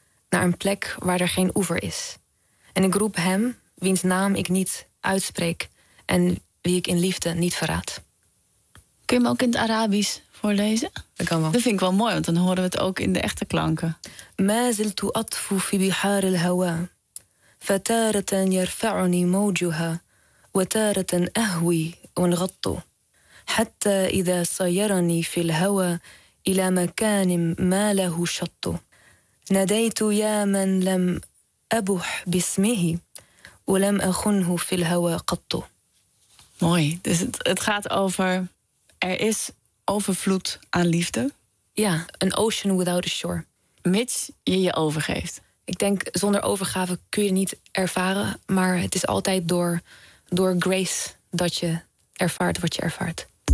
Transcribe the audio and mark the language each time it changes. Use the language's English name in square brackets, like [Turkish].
[Dutch] Naar een plek waar er geen oever is. En ik roep hem, wiens naam ik niet uitspreek en wie ik in liefde niet verraad. Kun je hem ook in het Arabisch voorlezen? Dat kan wel. Dat vind ik wel mooi, want dan horen we het ook in de echte klanken. [Arabic] Ma ziltu atfu fi bihar al hawa. فتارة يرفعني موجها وتارة أهوي وانغط حتى إذا صيرني في الهوى إلى مكان ما له شط ناديت يا من لم أبح باسمه ولم أخنه في الهوى قط. [Dutch] Mooi. Dus het gaat over, er is overvloed aan liefde. [English] Ja, an ocean without a shore. [Dutch] Mits je overgeeft. Ik denk, zonder overgave kun je niet ervaren. Maar het is altijd door grace dat je ervaart wat je ervaart.